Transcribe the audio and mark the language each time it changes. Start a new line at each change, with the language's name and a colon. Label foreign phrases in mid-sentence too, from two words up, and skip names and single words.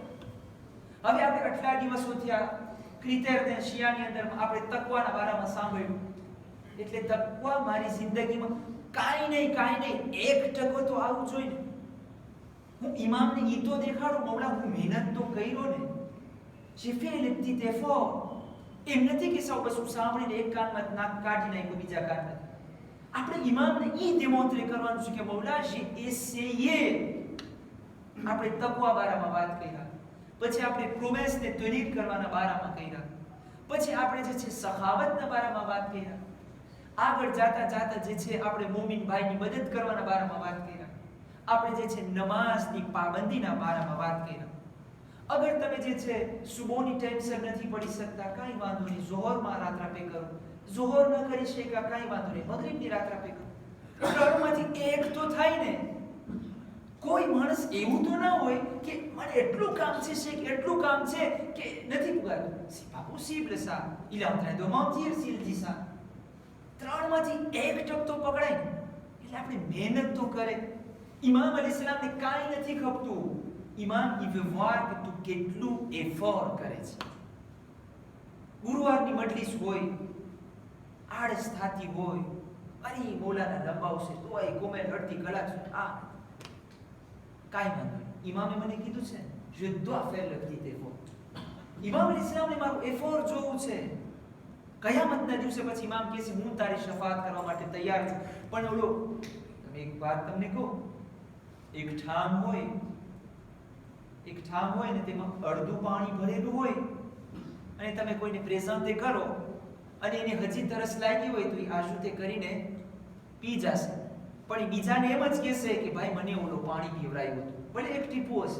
Gujarati: હવે આપણે આટલા દિવસો થયા ક્રિટેર ને શિયાની અંદર આપણે તકવાના બારામાં સાંભળ્યું, એટલે તકવા મારી જિંદગીમાં કાંઈ નહીં 1% તો આવવું જોઈએ ને. હું ઇમામને ઈ તો દેખાડું, મૌલા હું મહેનત તો કર્યો ને,
French: j'ai fait le petit effort.
Gujarati: એમ નથી કે સૌ બસ સાંભળીને એક કાનમાં નાક કાઢી નાખ્યું બીજા કાનમાં. આપણે ઇમામને ઈ ડેમોન્સ્ટ્રેટ કરવાનું છે કે મૌલા
French: j'ai essayé.
Gujarati: આપણે તકવા બારામાં વાત કર્યા, પછી આપણે પ્રોમેસને તનીર કરવાના બારામાં કર્યા, પછી આપણે જે છે સખાવતના બારામાં વાત કર્યા, આગળ જાતા જે છે આપણે મોમિન ભાઈની મદદ કરવાના બારામાં વાત કર્યા, આપણે જે છે નમાઝની પાબંદીના બારામાં વાત કર્યા. અગર તમે જે છે સુબહની ટાઈમસર નથી પડી શકતા કાંઈ વાંધો નહીં, ઝોહરમાં રાત્રાપે કરો. ઝોહર ન કરી શક્યા કાંઈ વાંધો નહીં, મગરિબની રાત્રાપે કરો. ત્રણમાંથી એક તો થાય ને. કોઈ માણસ એવું તો ના હોય કે મને એટલું કામ છે શેખ, એટલું કામ છે કે નથી પુગાતું.
French: c'est pas possible ça, il est en train de mentir s'il dit ça.
Gujarati: ત્રણમાંથી એક ટક તો પકડાય ને, એટલે આપણે મહેનત તો કરે.
Arabic: إمام عليه السلام
Gujarati: કાંઈ નથી ખપતું, ઇમામ
French: il veut voir
Gujarati: કે તું કેટલું એફોર્ટ કરે છે. ગુરુવારની મજલિસ હોય, આળસ થતી હોય, અરે મૌલાના લંબાવશે તો એ કોમેન્ટ અડધી કલાક સુધી આ કાંઈ વાંધો નહીં. ઇમામે મને કીધું છે
French: je dois faire le petit effort.
Arabic: إمام عليه السلام
Gujarati: મારું એફોર્ટ જોવું છે. કયામતના દિવસે પછી ઇમામ કહે છે હું તારી શફાઅત કરવા માટે તૈયાર છું. પણ ઓલો તમે એક વાત તમને કહું, એક ઠામ હોય ને તેમાં અડધું પાણી ભરેલું હોય અને તમે કોઈને પ્રેઝન્ટે કરો અને એને હજી તરસ લાગી હોય તો એ આશુતે કરીને પી જશે, પણ એ બીજાને એમ જ કહેશે કે ભાઈ મને ઓલો પાણી પીવડાવ્યું હતું, ભલે એક ટીપું હશે.